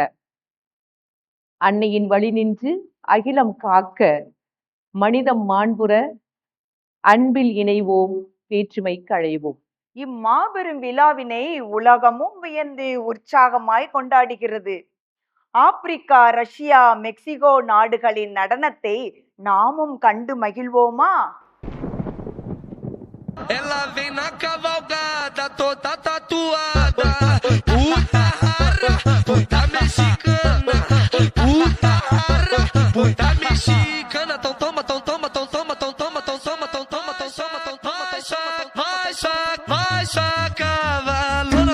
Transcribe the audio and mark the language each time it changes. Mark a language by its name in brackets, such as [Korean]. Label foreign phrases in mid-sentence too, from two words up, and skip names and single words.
[Tamil] அன்னையின் வழி நின்று அகிலம் காக்க, மனிதம் மாண்புற, அன்பில் இணைவோம், வேற்றுமை களைவோம். இம்மாபெரும் விழாவினை உலகமும் வியந்து உற்சாகமாய் கொண்டாடுகிறது. ஆப்பிரிக்கா, ரஷ்யா, மெக்சிகோ நாடுகளின் நடனத்தை நாமும் கண்டு மகிழ்வோமா? [Portuguese] Ela vem na cavalgada, toda tatuada. Puta rara, puta mexicana. Puta rara, puta mexicana. Tão toma, tão toma, tão toma, tão toma, tão toma, tão toma, tão toma, tão toma, vai cavalona.